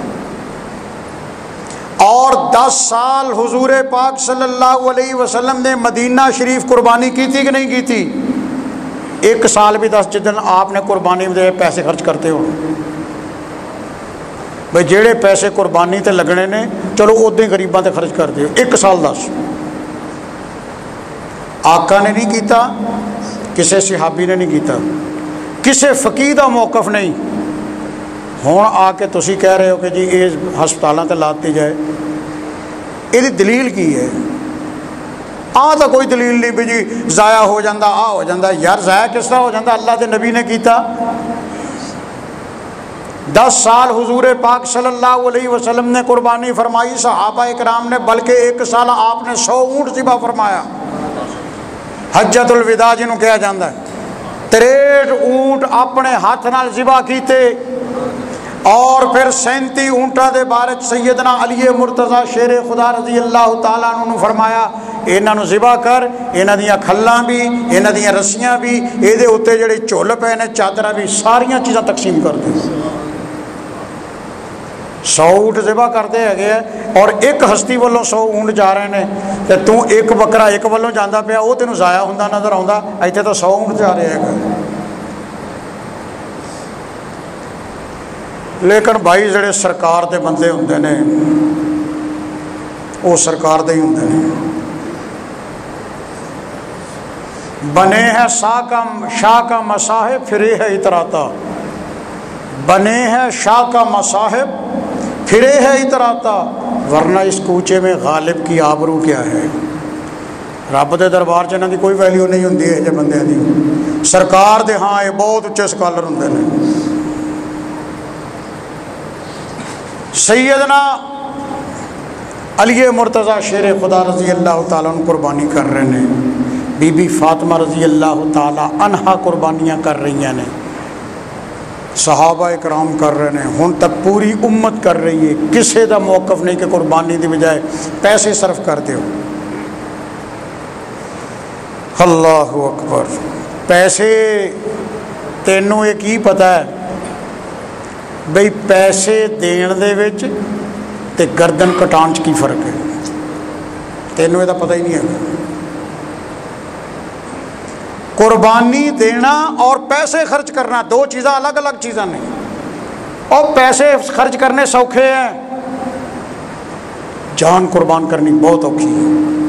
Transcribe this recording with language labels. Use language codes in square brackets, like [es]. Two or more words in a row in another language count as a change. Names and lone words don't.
[ur] اور 10 سال حضور پاک [ar] صلی اللہ علیہ وسلم [ur] نے مدینہ شریف قربانی کی تھی کہ نہیں کی تھی؟ [pa] ایک سال بھی 10 جدن آپ نے قربانی میں پیسے خرچ کرتے ہو، بھئی جیڑے پیسے قربانی تے لگنے نے چلو ادھے غریباں تے خرچ کر دیو، ایک سال 10۔ آقا نے نہیں کیتا، کسے صحابی نے نہیں کیتا، کسے فقیہ دا موقف نہیں۔ ہوں آ کے تسی کہہ رہے ہو کہ جی یہ ہسپتالاں تے لاتی جائے، یہ دلیل کی ہے؟ تو کوئی دلیل نہیں بھی جی ضائع ہو جاندہ، ہو جاندہ، یار ضائع کس طرح ہو جاندہ؟ اللہ دے نبی نے کیتا۔ 10 سال حضور پاک [ar] صلی اللہ علیہ وسلم [pa] نے قربانی فرمائی، صحابہ اکرام نے، بلکہ 1 سال آپ نے 100 اونٹ ذبح فرمایا، حجۃ الوداع جنہوں کہا جاندہ ہے۔ 63 اونٹ اپنے ہاتھ نال ذبح کیتے، اور پھر 37 اونٹاں دے بارے سیدنا علی مرتضی شیر خدا [ar] رضی اللہ تعالیٰ عنہ [pa] نے فرمایا انہاں نو ذبح کر، انہاں دیاں کھلاں بھی، انہاں دیاں رسیاں بھی، اے دے اوتے جڑے چول پے نے چادراں بھی، ساریاں چیزاں تقسیم کر دے۔ 100 اونٹ ذبح کرتے ہے، اور ایک ہستی والوں 100 اونٹ جا رہے ہیں، تے تو ایک بکرا ایک والوں جانا پیا، وہ تینوں ضائع ہوندا نظر آوندا، ایتھے تو 100 اونٹ جا رہے ہیں۔ لیکن بھائی جڑے سرکار دے بندے ہوندے نے وہ سرکار دے ہی ہوندے نے، [ur] بنے ہیں شاہ کا مصاحب پھرے ہے اتراتا، بنے ہیں شاہ کا مصاحب پھرے ہے اتراتا، ورنہ اس کوچے میں غالب کی آبرو کیا ہے۔ [pa] رب دے دربار چ انہاں دی کوئی ویلیو نہیں ہوندی ہے جے بندیاں دی، سرکار دے ہاں یہ بہت اچھے سکالر ہوندے نے۔ سیدنا علی مرتضی شیر خدا [ar] رضی اللہ تعالیٰ عنہ [pa] قربانی کر رہے ہیں، بی بی فاطمہ [ar] رضی اللہ تعالیٰ عنہا [pa] قربانیاں کر رہی ہیں، صحابہ اکرام کر رہے ہیں، ہن تک پوری امت کر رہی ہے، کسے دا موقف نہیں کہ قربانی دی بجائے پیسے صرف کر دیو۔ [ar] اللہ اکبر. [pa] پیسے تینوں یہ کی پتہ ہے بھئی پیسے دین دے وچ تے گردن کٹان چ کی فرق ہے؟ تینوں یہ پتہ ہی نہیں ہے. قربانی دینا اور پیسے خرچ کرنا دو چیزاں الگ الگ چیزاں نہیں. اور پیسے خرچ کرنے سوکھے ہیں، جان قربان کرنی بہت اوکھی ہے.